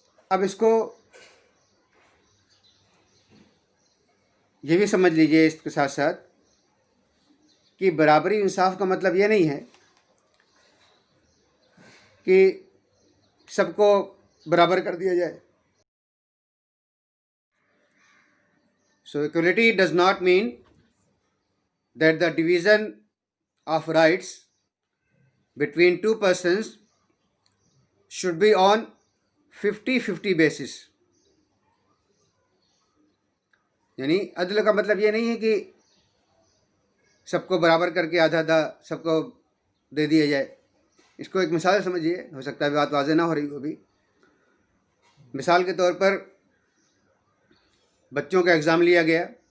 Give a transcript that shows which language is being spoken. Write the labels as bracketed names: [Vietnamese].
[Urdu] اب اس کو یہ بھی سمجھ لیجئے اس کے ساتھ ساتھ کہ برابری انصاف کا مطلب یہ نہیں ہے کہ سب کو برابر کر دیا جائے. [English] So equality does not mean that the division of rights between two persons should be on 50-50 basis. [Urdu] یعنی عدل کا مطلب یہ نہیں ہے کہ سب کو برابر کر کے آدھا آدھا سب کو دے دیا جائے. اس کو ایک مثال سمجھیے, ہو سکتا ہے بات واضح نہ ہو رہی ہو بھی. مثال کے طور پر بچوں کا ایگزام لیا گیا.